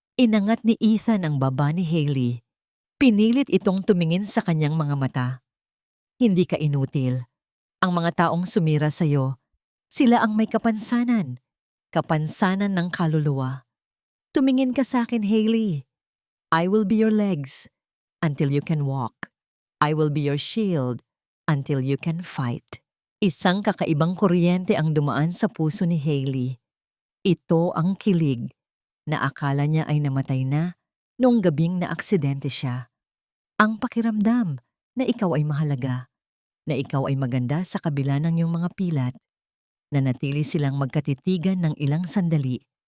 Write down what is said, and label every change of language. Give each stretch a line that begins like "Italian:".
Filipino: Inangat ni Ethan ang baba ni Hailey. Pinilit itong tumingin sa kanyang mga mata. Hindi ka inutil. Ang mga taong sumira sa'yo, sila ang may kapansanan. Kapansanan ng kaluluwa. Tumingin ka sa akin, Hailey.
English: I will be your legs until you can walk. I will be your shield until you can fight.
Filipino: Isang kakaibang kuryente ang dumaan sa puso ni Hailey. Ito ang kilig na akala niya ay namatay na noong gabing na aksidente siya. Ang pakiramdam na ikaw ay mahalaga, na ikaw ay maganda sa kabila ng iyong mga pilat, na natili silang magkatitigan ng ilang sandali.